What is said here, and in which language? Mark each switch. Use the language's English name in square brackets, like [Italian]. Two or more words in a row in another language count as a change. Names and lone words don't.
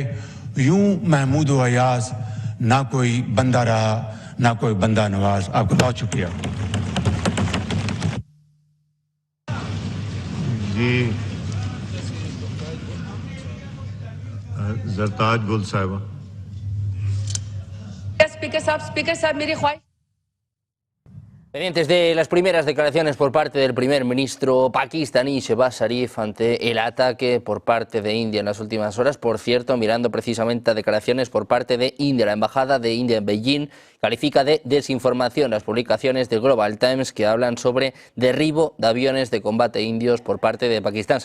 [Urdu] یوں محمود و ایاز، نہ کوئی بندہ رہا نہ کوئی بندہ نواز. آپ کو بہت شکریہ. جی زرتاج گل صاحبہ. اسپیکر صاحب میری خواہش. [Spanish] Pendientes de las primeras declaraciones por parte del primer ministro pakistaní Shehbaz Sharif ante el ataque por parte de India en las últimas horas. Por cierto, mirando precisamente a declaraciones por parte de India, la embajada de India en Beijing califica de desinformación las publicaciones del Global Times que hablan sobre derribo de aviones de combate indios por parte de Pakistán.